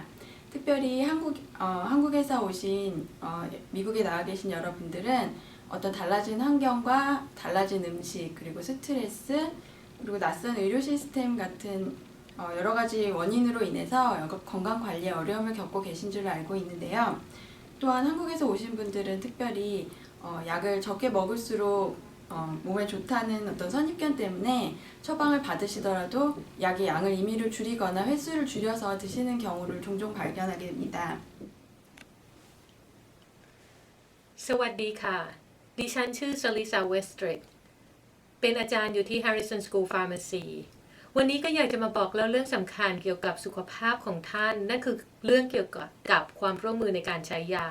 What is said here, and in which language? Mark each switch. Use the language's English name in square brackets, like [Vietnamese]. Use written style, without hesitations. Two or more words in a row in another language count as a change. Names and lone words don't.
[Korean] 특별히 한국에서 오신 미국에 나와 계신 여러분들은 어떤 달라진 환경과 달라진 음식, 그리고 스트레스, 그리고 낯선 의료 시스템 같은 여러 가지 원인으로 인해서 건강 관리에 어려움을 겪고 계신 줄 알고 있는데요. 또한 한국에서 오신 분들은 특별히 약을 적게 먹을수록 몸에 좋다는 어떤 선입견 때문에 처방을 받으시더라도 약의 양을 임의로 줄이거나 횟수를 줄여서 드시는 경우를 종종 발견하게 됩니다. [Thai] สวัสดีค่ะ ดิฉันชื่อชลิซาเวสตริกเป็นอาจารย์อยู่ที่ Harrison School Pharmacy วันนี้ก็อยากจะมาบอกเล่าเรื่องสำคัญเกี่ยวกับสุขภาพของท่านนั่นคือเรื่องเกี่ยวกับความร่วมมือในการใช้ยา